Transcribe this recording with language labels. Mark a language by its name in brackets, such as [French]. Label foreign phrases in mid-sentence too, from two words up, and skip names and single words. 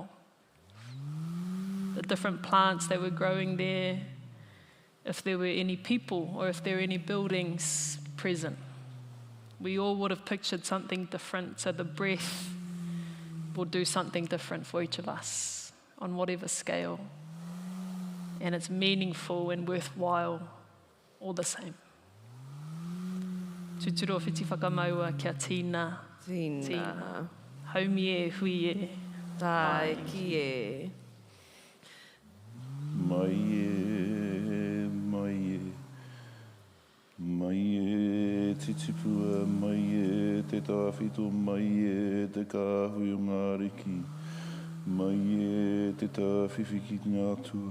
[English] The different plants that were growing there, if there were any people or if there were any buildings present. We all would have pictured something different, so the breath will do something different for each of us on whatever scale. And it's meaningful and worthwhile all the same. [Māori] Tuturo whiti whakamaua kia tīna. Tīna. Haumi e, hui e. Tai ki e. Mai e, mai e. Mai e titipua, mai te tawhito, mai te kāhui o ngā riki, mai te tawhiwhi ki ngā tua.